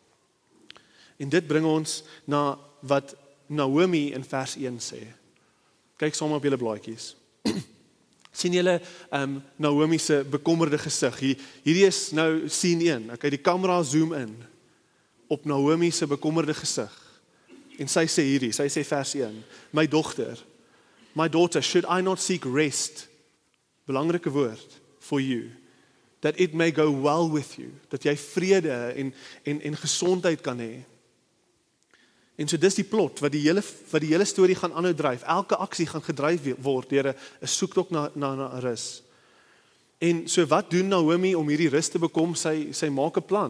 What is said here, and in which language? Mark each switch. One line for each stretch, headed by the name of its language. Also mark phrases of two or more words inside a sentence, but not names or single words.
Afrikaans: En dit bring ons na wat Naomi in vers 1 sê. Kyk saam op julle blaadjies. Sien julle Naomi se bekommerde gesig? Hierdie is nou scene 1. Okay, die kamera
English: zoom in
Afrikaans: op Naomi se bekommerde gesig. En sy sê hierdie, sy sê vers 1,
English: my daughter, should I not seek rest,
Afrikaans: belangrike woord,
English: for you, that it may go well with you,
Afrikaans: dat jy vrede en gesondheid kan hê. En so dis die plot, wat die hele storie gaan aanhou dryf. Elke aksie gaan gedryf word deur 'n soektog na rus. En so wat doen Naomi om hierdie rus te bekom? Sy maak 'n plan.